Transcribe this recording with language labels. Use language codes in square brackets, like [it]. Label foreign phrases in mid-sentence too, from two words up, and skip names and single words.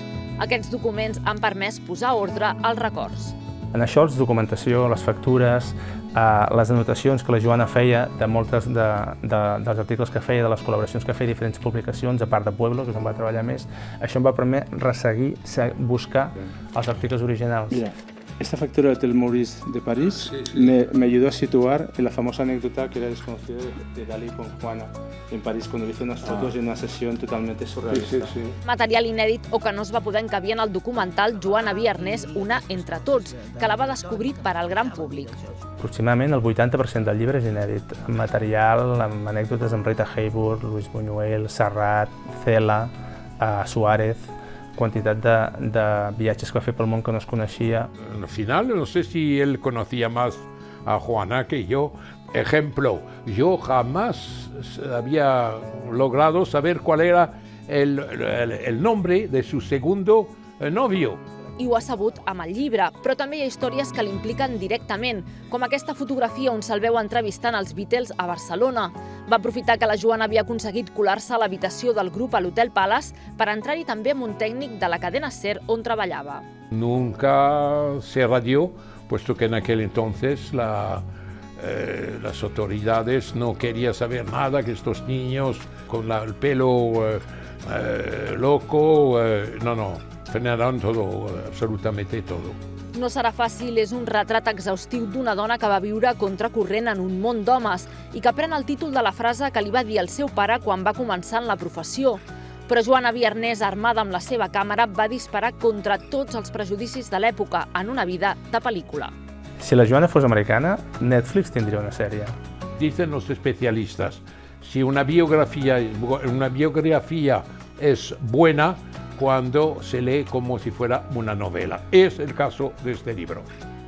[ca] Aquests documents han permès posar ordre als records. En això, la documentació, les factures, les anotacions que la Joana feia de molts dels articles que feia, de les col·laboracions que feia, diferents publicacacions, a part de Pueblo, que és on va treballar més, això em va permetre resseguir, buscar els articles originals. Mira, [es] esta factura del Maurice de París me ayudó a situar en la famosa anécdota que era desconocida de Dalí con Juana en París, cuando hizo unas fotos en una sesión totalmente surrealista. [ca] Material inèdit o que no es va poder encabir en el documental Joana Biarnés, una entre tots, que la va descobrir per al gran públic. Aproximadament el 80% del llibre és inèdit, material amb anècdotes amb Rita Hayworth, Luis Buñuel, Serrat, Cela, Suárez, quantitat de viatges que va fer pel món que no es coneixia. [es] Al final, no sé si él conocía más a Juana que yo. Ejemplo, yo jamás había logrado saber cuál era el nombre de su segundo novio. [ca] I ho ha sabut amb el llibre, però també hi ha històries que l'impliquen directament, com aquesta fotografia on se'l veu entrevistant els Beatles a Barcelona. Va aprofitar que la Joana havia aconseguit colar-se a l'habitació del grup a l'Hotel Palace per entrar-hi també amb un tècnic de la cadena SER on treballava. [es] Nunca se radió, puesto que en aquel entonces las autoridades no querían saber nada, que estos niños con el pelo loco, no. Frenaran todo, absolutamente todo. [ca] No serà fàcil, és un retrat exhaustiu d'una dona que va viure contracorrent en un món d'homes i que pren el títol de la frase que li va dir el seu pare quan va començar en la professió. Però Joana Biarnés, armada amb la seva càmera, va disparar contra tots els prejudicis de l'època en una vida de pel·lícula. Si la Joana fos americana, Netflix tindria una sèrie. [es] Dicen los especialistas, si una biografía es buena, cuando se lee como si fuera una novela. Es el caso de este libro.